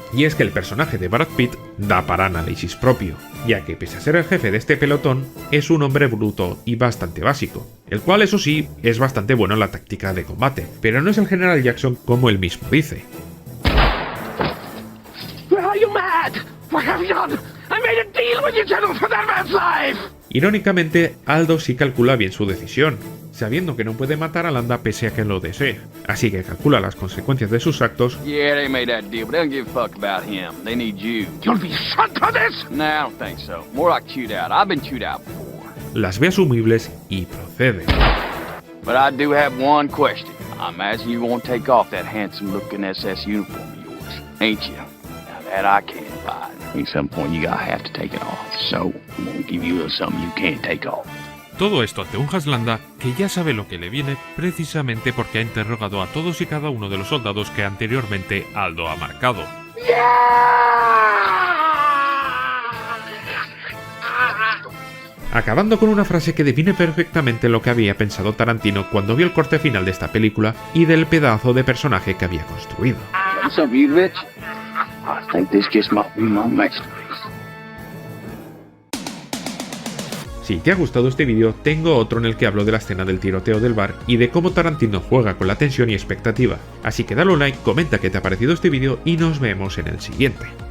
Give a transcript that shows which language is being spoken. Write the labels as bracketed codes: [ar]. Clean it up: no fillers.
[es] Y es que el personaje de Brad Pitt da para análisis propio, ya que pese a ser el jefe de este pelotón, es un hombre bruto y bastante básico, el cual eso sí, es bastante bueno en la táctica de combate, pero no es el general Jackson como él mismo dice. [en] Are you mad? What have you done? I made a deal with you, General, for that man's life! [es] Irónicamente, Aldo sí calcula bien su decisión, sabiendo que no puede matar a Landa pese a que lo desee, así que calcula las consecuencias de sus actos. [en] Yeah, they made that deal, but they don't give a fuck about him. They need you. You'll be shot for this! No, I don't think so. More like chewed out. I've been chewed out before. [es] Las ve asumibles y procede. [en] But I do have one question. I imagine you won't take off that handsome-looking SS uniform of yours, ain't you? Now that I can't find. At some point you gotta have to take it off. So, I'm gonna give you a little something you can't take off. [es] Todo esto ante un Haslanda que ya sabe lo que le viene precisamente porque ha interrogado a todos y cada uno de los soldados que anteriormente Aldo ha marcado. Acabando con una frase que define perfectamente lo que había pensado Tarantino cuando vio el corte final de esta película y del pedazo de personaje que había construido. [en] What's up, you bitch? I think this just might be my masterpiece. [es] Si te ha gustado este vídeo, tengo otro en el que hablo de la escena del tiroteo del bar y de cómo Tarantino juega con la tensión y expectativa. Así que dale un like, comenta qué te ha parecido este vídeo y nos vemos en el siguiente.